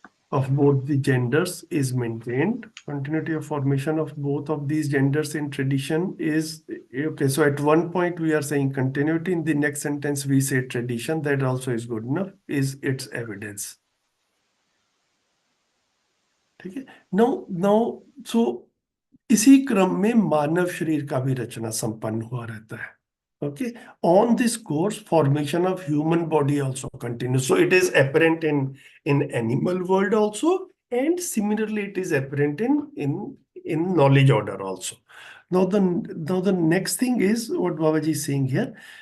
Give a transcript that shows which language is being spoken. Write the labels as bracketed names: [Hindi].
[English] Of both the genders is maintained. Continuity of formation of both of these genders in tradition is okay. So at one point we are saying continuity. In the next sentence we say tradition. That also is good enough. Is its evidence. [Hindi] ठीक है. [English] Now so [Hindi] इसी क्रम में मानव शरीर का भी रचना संपन्न हुआ रहता है. [English] Okay. On this course, formation of human body also continues. So it is apparent in animal world also, and similarly it is apparent in knowledge order also. Now the next thing is what Babaji is saying here.